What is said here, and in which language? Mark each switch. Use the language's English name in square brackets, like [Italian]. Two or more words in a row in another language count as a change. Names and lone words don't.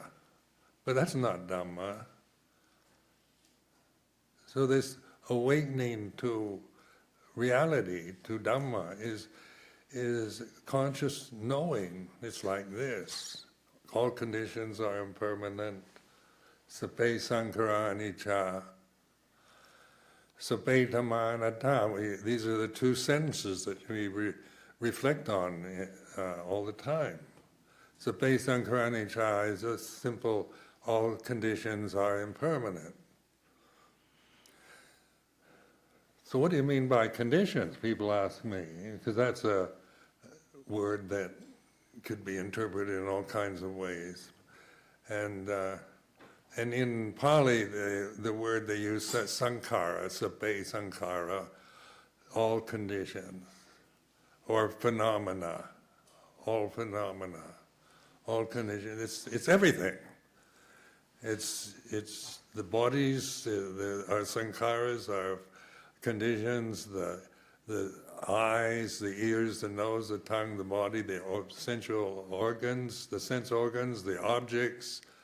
[English] But that's not Dhamma. So this awakening to reality, to Dhamma, is conscious knowing. It's like this. All conditions are impermanent. [Pali] Sape sankhara anicca. Sape dhamma anatta. [English] These are the two sentences that we reflect on all the time. [Pali] Sape sankhara anicca [English] is a simple, all conditions are impermanent. So what do you mean by conditions? People ask me, because that's a word that could be interpreted in all kinds of ways. And in Pali, the word they use is sankhara, [Pali] sape sankhara, [English] all conditions, or phenomena, all conditions. It's everything. It's the bodies, our sankharas, our conditions, the eyes, the ears, the nose, the tongue, the body, the sensual organs, the sense organs, the objects.